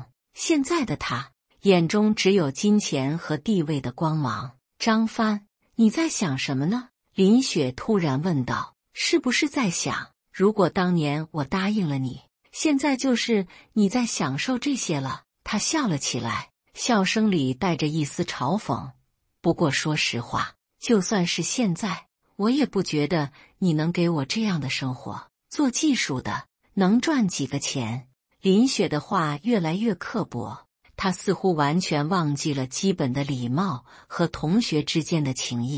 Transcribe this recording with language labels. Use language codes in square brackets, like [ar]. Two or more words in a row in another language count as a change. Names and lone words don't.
[zh] 現在的他眼中只有金錢和地位的光芒。张帆，你在想什麼呢？林雪突然問道。是不是在想，如果當年我答應了你，現在就是你在享受這些了？他笑了起來，笑聲裡帶着一絲嘲諷。不過說實話，就算是現在，我也不覺得你能給我這樣的生活。做技術的，能賺幾個錢？林雪的話越來越刻薄，她似乎完全忘記了基本的禮貌和同學之間的情誼。